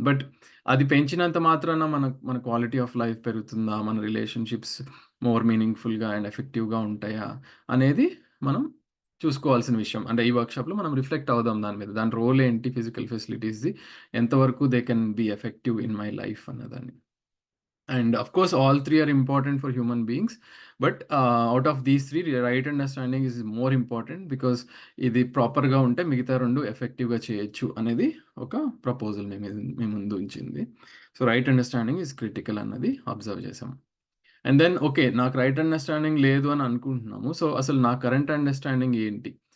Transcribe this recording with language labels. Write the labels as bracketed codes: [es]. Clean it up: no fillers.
[te] But అది పెంచినంత మాత్రాన మన క్వాలిటీ ఆఫ్ లైఫ్ పెరుగుతుందా? మన రిలేషన్‌షిప్స్ మోర్ మీనింగ్‌ఫుల్‌గా అండ్ ఎఫెక్టివ్‌గా ఉంటాయా? అనేది మనం చూసుకోవాల్సిన విషయం. అంటే ఈ వర్క్‌షాప్‌లో మనం రిఫ్లెక్ట్ అవుదాం దాని మీద. దాని రోల్ ఏంటి ఫిజికల్ ఫెసిలిటీస్‌ది? ఎంతవరకు [en] they can be effective in my life [te] అన్నదాన్ని. [en] And of course, all three are important for human beings. But out of these three, right understanding is more important because [te] ఇది ప్రాపర్‌గా ఉంటే మిగతా 2 ఎఫెక్టివ్‌గా చేయొచ్చు అనేది ఒక ప్రపోజల్ మీ ముందు ఉంచింది. So, [en] right understanding is critical [te] అన్నది అబ్జర్వ్ చేసాం. And then okay. నాకు రైట్ అండర్‌స్టాండింగ్ లేదు అని అనుకుంటున్నాము. సో, అసలు నా కరెంట్ అండర్‌స్టాండింగ్ ఏంటి?